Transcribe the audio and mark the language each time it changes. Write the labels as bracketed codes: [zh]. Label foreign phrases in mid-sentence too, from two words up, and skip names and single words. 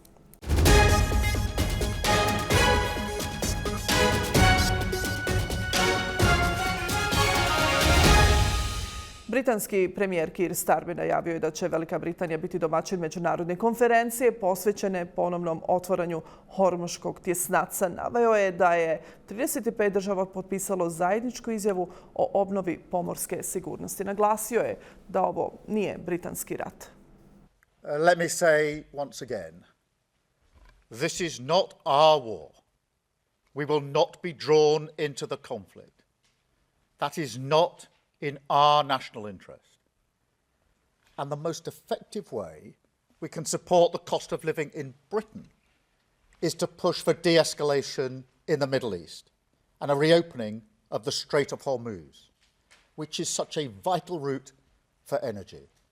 [hr] Britanski premijer Keir Starmer najavio je da će Velika Britanija biti domaćin međunarodne konferencije posvećene ponovnom otvaranju Hormuškog tjesnaca. Naveo je da je 35 država potpisalo zajedničku izjavu o obnovi pomorske sigurnosti. Naglasio je da ovo nije britanski rat. [en] Let me say once again, this is not our war. We will not be drawn into the conflict. That is not in our national interest. And the most effective way we can support the cost of living in Britain is to push for de-escalation in the Middle East and a reopening of the Strait of Hormuz, which is such a vital route for energy.